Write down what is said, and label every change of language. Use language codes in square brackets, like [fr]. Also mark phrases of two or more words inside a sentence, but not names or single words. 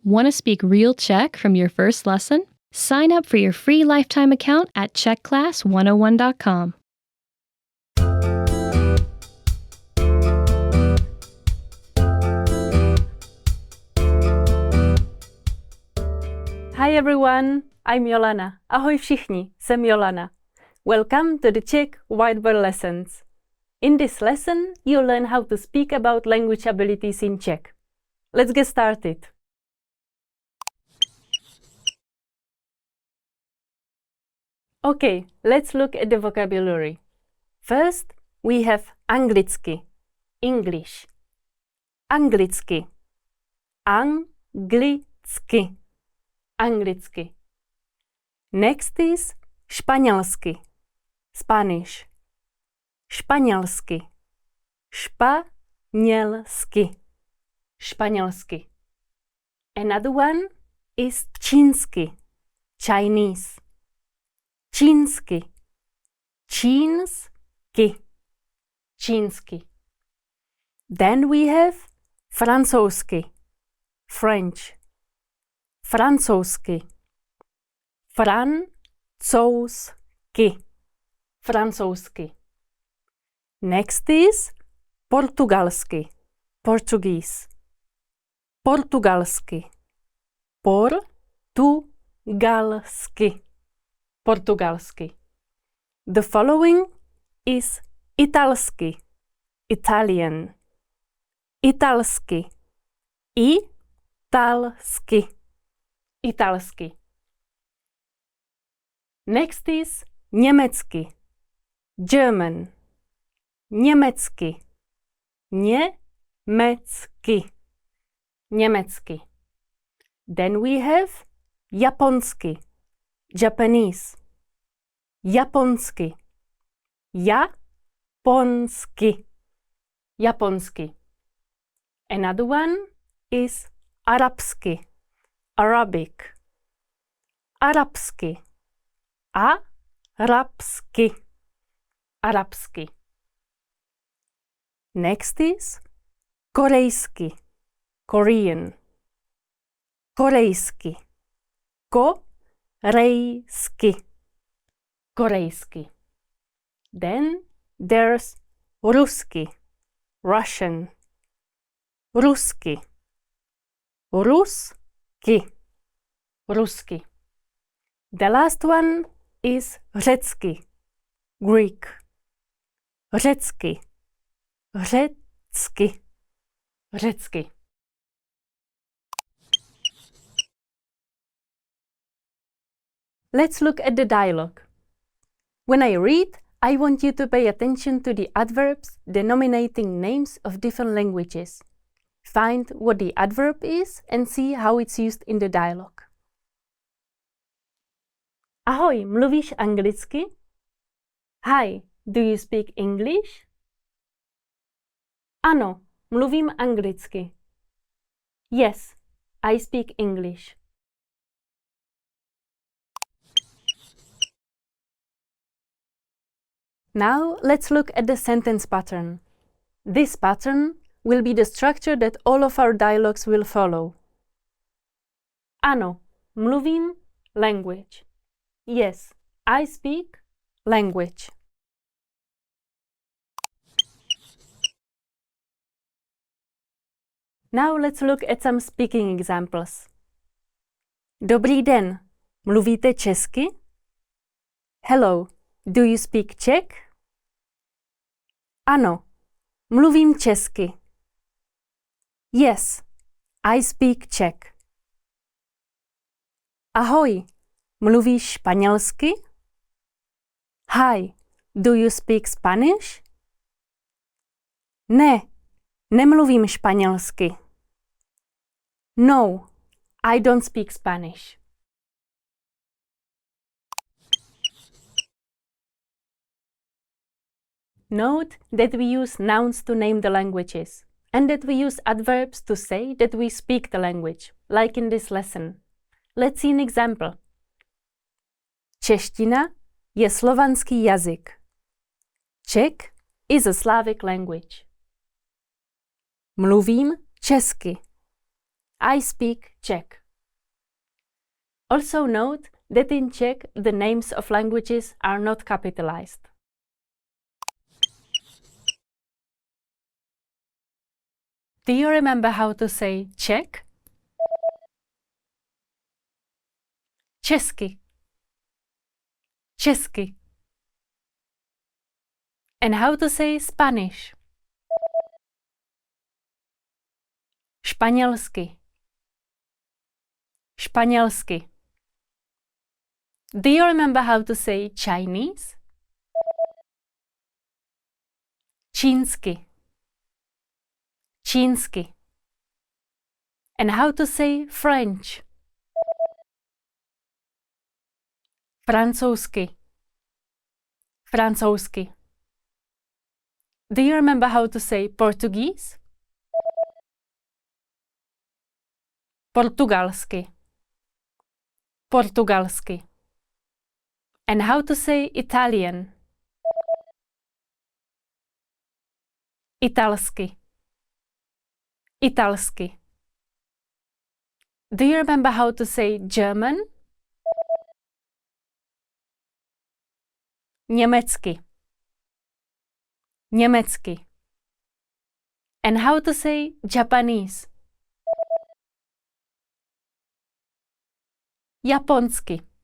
[en] Want to speak real Czech from your first lesson? Sign up for your free lifetime account at czechclass101.com. Hi everyone, I'm Jolana. [cs] Ahoj všichni, jsem Jolana. [en] Welcome to the Czech Whiteboard Lessons. In this lesson, you'll learn how to speak about language abilities in Czech. Let's get started. Okay, let's look at the vocabulary. First, we have anglicky, English. [cs] Anglicky, anglicky, anglicky. [en] Next is španělsky, Spanish. [cs] Španělsky, španělsky, španělsky. [en] Another one is čínsky, Chinese. [cs] Čínsky, čínsky, čínsky. [en] Then we have francouzsky, French. [cs] Francouzsky, francouzsky, francouzsky. [en] Next is portugalsky, Portuguese. [cs] Portugalsky, portugalsky, portugalsky. [en] The following is italsky, Italian. [cs] Italsky, italsky, italsky. [en] Next is německy, German. [cs] Německy, německy, německy. [en] Then we have japonsky, Japanese. [cs] Japonsky, japonsky, japonsky. [en] Another one is arabsky, Arabic. [cs] Arabsky, arabsky, arabsky. [en] Next is korejsky, Korean. [cs] Korejsky, korejsky, korejsky. [en] Then there's rusky, Russian. [cs] Rusky, rusky, rusky. [en] The last one is řecky, Greek. [cs] Řecky, řecky, řecky. [en] Let's look at the dialogue. When I read, I want you to pay attention to the adverbs denominating names of different languages. Find what the adverb is and see how it's used in the dialogue. [cs] Ahoj, mluvíš anglicky? [en] Hi, do you speak English? [cs] Ano, mluvím anglicky. [en] Yes, I speak English. Now let's look at the sentence pattern. This pattern will be the structure that all of our dialogues will follow. [cs] Ano, mluvím language. [en] Yes, I speak language. Now let's look at some speaking examples. [cs] Dobrý den, mluvíte česky? [en] Hello, do you speak Czech? [cs] Ano, mluvím česky. [en] Yes, I speak Czech. [cs] Ahoj, mluvíš španělsky? [en] Hi, do you speak Spanish? [cs] Ne, nemluvím španělsky. [en] No, I don't speak Spanish. Note that we use nouns to name the languages, and that we use adverbs to say that we speak the language, like in this lesson. Let's see an example. Čeština je slovanský jazyk. Czech is a Slavic language. Mluvím česky. I speak Czech. Also note that in Czech the names of languages are not capitalized. Do you remember how to say Czech? [cs] Česky. Česky. [en] And how to say Spanish? [cs] Španělsky. Španělsky. [en] Do you remember how to say Chinese? [cs] Čínsky. Čínsky. [en] And how to say French? [cs] Francouzsky. Francouzsky. [en] Do you remember how to say Portuguese? [cs] Portugalsky. [en] Portugalsky. And how to say Italian? [cs] Italsky. Italsky. [en] Do you remember how to say German? [cs] Německy. Německy. [en] And how to say Japanese? [cs] Japonsky.